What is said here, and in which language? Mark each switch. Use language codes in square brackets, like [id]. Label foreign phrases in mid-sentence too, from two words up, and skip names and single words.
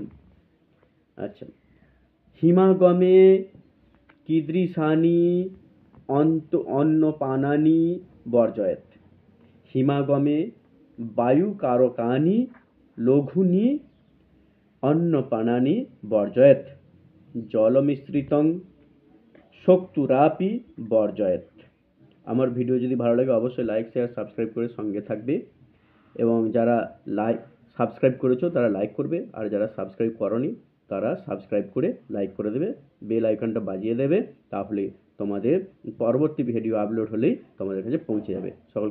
[sa] আচ্ছা, হিমাগমে কীদৃশানি অন্নপানানি বর্জয়েত। হিমাগমে বায়ুকারকানি লঘুনি অন্নপানানি বর্জয়েত। জলমিশ্রিতং শক্তুরাপি বর্জয়েত। [bn] আমার ভিডিও যদি ভালো লাগে অবশ্যই লাইক শেয়ার সাবস্ক্রাইব করে সঙ্গে থাকবে, এবং যারা সাবস্ক্রাইব করেছো তারা লাইক করবে, আর যারা সাবস্ক্রাইব করনি তারা সাবস্ক্রাইব করে লাইক করে দেবে, বেল আইকনটা বাজিয়ে দেবে, তাহলে তোমাদের পরবর্তী ভিডিও আপলোড হলেই তোমাদের কাছে পৌঁছে যাবে।